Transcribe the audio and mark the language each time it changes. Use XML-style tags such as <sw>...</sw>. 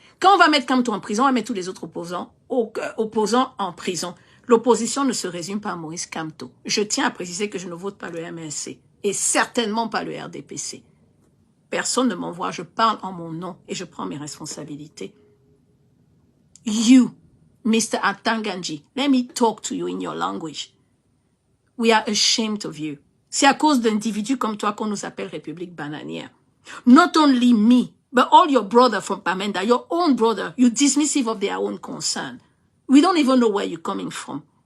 <fr>Quand on va mettre Kamto en prison, on va mettre tous les autres opposants en prison. L'opposition ne se résume pas à Maurice Kamto. Je tiens à préciser que je ne vote pas le MRC et certainement pas le RDPC. Personne ne m'envoie, je parle en mon nom et je prends mes responsabilités.</fr> <en>You, Mr. Atanganji, let me talk to you in your language. We are ashamed of you.</en> <fr>C'est à cause d'individus comme toi qu'on nous appelle République bananière.</fr> <en>Not only me, but all your brother from Bamenda, your own brother, you dismissive of their own concern. We don't even know where you're coming from.</en>